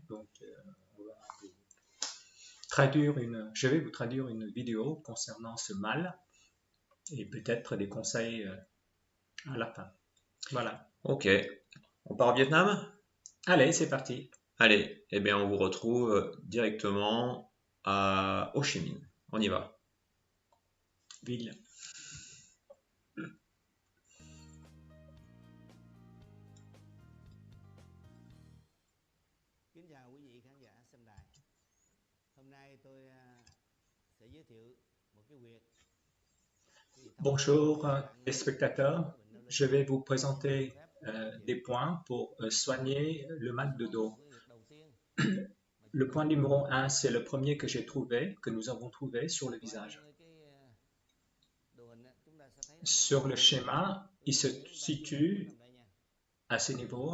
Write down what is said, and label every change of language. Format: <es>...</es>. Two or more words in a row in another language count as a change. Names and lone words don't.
<fr>Donc, je vais vous traduire une vidéo concernant ce mal et peut-être des conseils à la fin. Voilà. Ok, on part au Vietnam? Allez, c'est parti. Allez, eh bien on vous retrouve directement à Ho Chi Minh. On y va. Ville.</fr> <vi>Kính chào quý vị khán giả xem đài. Hôm nay tôi sẽ giới thiệu một cái việc.</vi> <fr>Bonjour les spectateurs. Je vais vous présenter des points pour soigner le mal de dos. Le point numéro 1, c'est le premier que j'ai trouvé, que nous avons trouvé sur le visage. Sur le schéma, il se situe à ce niveau.</fr>